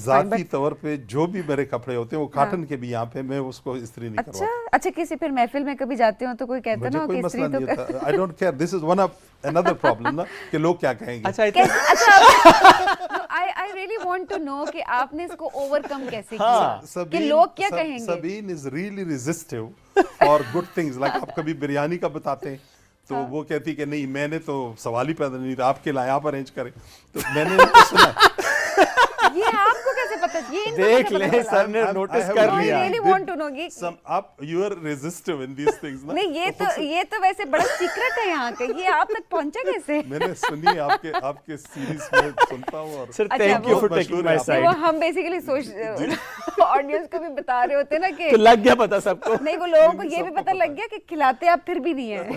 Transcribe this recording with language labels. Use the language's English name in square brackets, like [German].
[Urdu] ذاتی طور پہ جو بھی میرے کپڑے ہوتے ہیں وہ کاٹن کے بھی یہاں پہ میں اس کو استری نہیں کرواتا. اچھا کسی پھر محفل میں کبھی جاتے ہو تو کوئی کہتا نا کہ استری تو [English] I don't care. This is one of another problem [Urdu] نا کہ لوگ کیا کہیں گے. اچھا [English] I really want to know [Urdu] کہ آپ نے اس کو اوور کم کیسے کیا, کہ لوگ کیا کہیں گے. [English] Sabeen is really resistive for good things. [Urdu] Like آپ کبھی بریانی کا بتاتے ہیں تو وہ کہتی کہ نہیں میں نے تو سوال ہی پیدا نہیں, آپ کے لائے آپ ارینج کریں. تو میں نے سنا یہ آپ کو کیسے پتا, یہ دیکھ لیں سر نے نوٹس کر لیا. [English] I really want to know آپ you are resistive in these things نا. [Urdu] نہیں یہ تو ویسے بڑا سیکرٹ ہے یہاں کا, یہ آپ تک پہنچا کیسے؟ میں نے سنی آپ کے سیریز میں سنتا ہوں. اور [English] Sir thank you for taking my side. [Urdu] وہ ہم بیسیکلی آڈینس کو بھی بتا رہے ہوتے نا کہ لگ گیا پتا سب کو. نہیں, وہ لوگوں کو یہ بھی پتا لگ گیا کہ کھلاتے آپ پھر بھی نہیں ہیں